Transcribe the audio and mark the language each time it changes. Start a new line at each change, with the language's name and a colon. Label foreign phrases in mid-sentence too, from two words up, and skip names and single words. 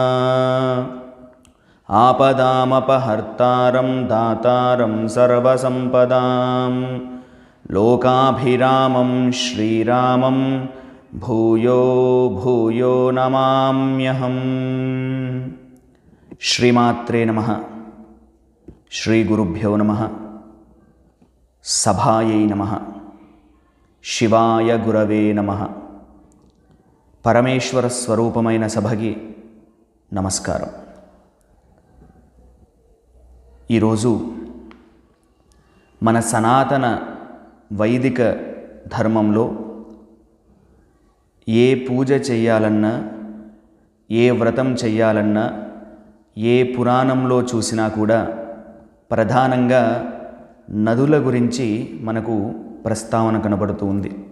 Sanskrit: आपदामपहर्तारं दातारं सर्वसम्पदां लोकाभिरामं श्रीरामं भूयो भूयो नमाम्यहम्। श्रीमात्रे नमः। श्रीगुरुभ्यो नमः। सभायै नमः। शिवाय गुरवे नमः।
Telugu: परमेश्वर स्वरूपమైన సభకి నమస్కారం। ఈరోజు మన సనాతన వైదిక ధర్మంలో ఏ పూజ చేయాలన్నా, ఏ వ్రతం చేయాలన్నా, ఏ పురాణంలో చూసినా కూడా ప్రధానంగా నదుల గురించి మనకు ప్రస్తావన కనబడుతూ ఉంది।